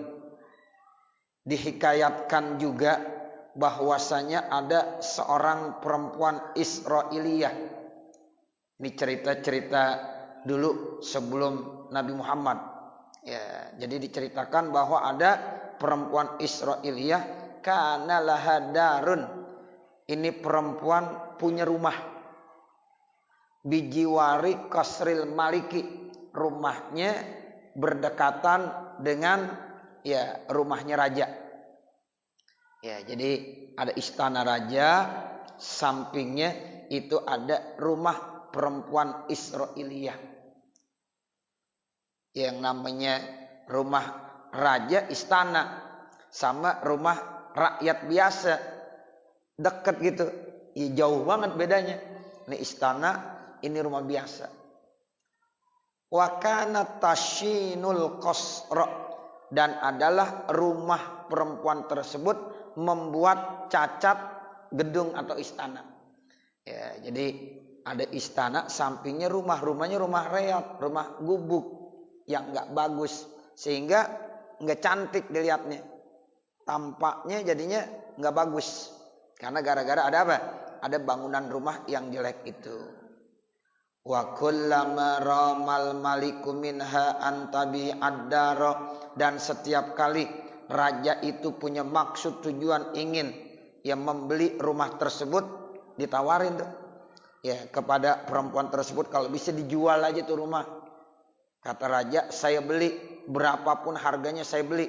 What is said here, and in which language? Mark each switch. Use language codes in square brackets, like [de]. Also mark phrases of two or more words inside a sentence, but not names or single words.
[id] Dihikayatkan juga bahwasanya ada seorang perempuan Israiliyah. Ini cerita-cerita dulu sebelum Nabi Muhammad. Ya, jadi diceritakan bahwa ada perempuan Israiliyah [ar] كان لها دار. [id] Ini perempuan punya rumah [ar] بجوار قصر الملك, [id] rumahnya berdekatan dengan rumahnya raja. Ya, jadi ada istana raja, sampingnya itu ada rumah perempuan Israiliyah. Yang namanya rumah raja istana sama rumah rakyat biasa dekat gitu, ya jauh banget bedanya. Ini istana, ini rumah biasa. [ar] وكان تشين القصر, [id] dan adalah rumah perempuan tersebut membuat cacat gedung atau istana. Ya, jadi ada istana, sampingnya rumahnya rumah reot, rumah gubuk yang enggak bagus, sehingga enggak cantik dilihatnya. Tampaknya jadinya enggak bagus. Karena gara-gara ada apa? Ada bangunan rumah yang jelek itu. [ar] وكلما رام الملك منها أن تبيع الدار, [id] dan setiap kali raja itu punya maksud tujuan ingin yang membeli rumah tersebut, ditawarin tuh ya kepada perempuan tersebut, kalau bisa dijual aja tuh rumah. Kata raja, saya beli, berapapun harganya saya beli.